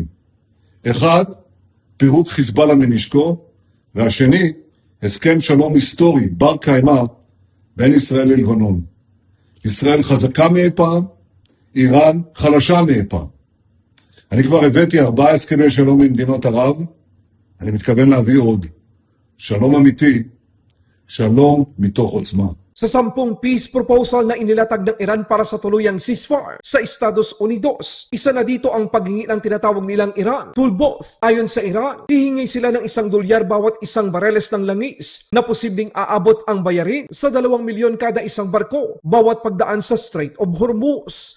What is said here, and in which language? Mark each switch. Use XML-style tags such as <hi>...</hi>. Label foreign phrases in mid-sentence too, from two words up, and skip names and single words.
<he>אחד, פירוק חיזבאללה מנשקו, והשני, הסכם שלום היסטורי בר קיימא בין ישראל ללבנון. ישראל חזקה מאי פעם, איראן חלשה מאי פעם. אני כבר הבאתי 4 הסכמי שלום עם מדינות ערב, אני מתכוון להביא עוד. שלום אמיתי, שלום מתוך עוצמה.</he> <tl>Sa 10</tl> <en>peace proposal</en> <tl>na inilatag ng Iran para sa tuluyang ceasefire sa Estados Unidos, isa na dito ang paghingi ng tinatawag nilang Iran toolbox. Ayon sa Iran, hihingi sila ng $1 bawat isang bareles ng langis na posibleng aabot ang bayarin sa 2 milyon kada isang barko bawat pagdaan sa Strait of Hormuz.</tl>